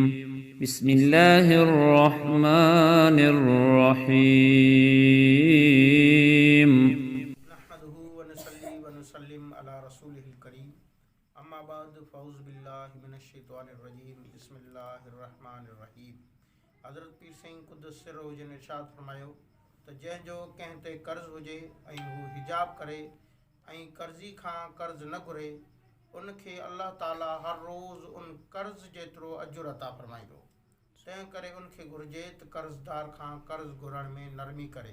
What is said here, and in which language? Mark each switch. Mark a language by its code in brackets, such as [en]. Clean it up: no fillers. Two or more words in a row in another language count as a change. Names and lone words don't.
[ar] بسم الله الرحمن الرحيم. نحمده ونصلي ونسلم على رسوله الكريم اما بعد فاعوذ بالله من الشيطان الرجيم بسم الله الرحمن الرحيم. [sd] हज़रत पीर सिंह [ar] قدس سره [sd] जन इरशाद फरमायो त जंहिंजो कंहिं ते कर्ज़ हुजे ऐं हू हिजाब करे ऐं कर्ज़ी खां कर्ज़ न घुरे उनखे अल्लाह ताला हर रोज़ उन कर्ज़ जेतिरो अजुर अता फरमाईंदो। तंहिं करे उनखे घुरिजे त कर्ज़दार खां कर्ज़ घुरण में नरमी करे।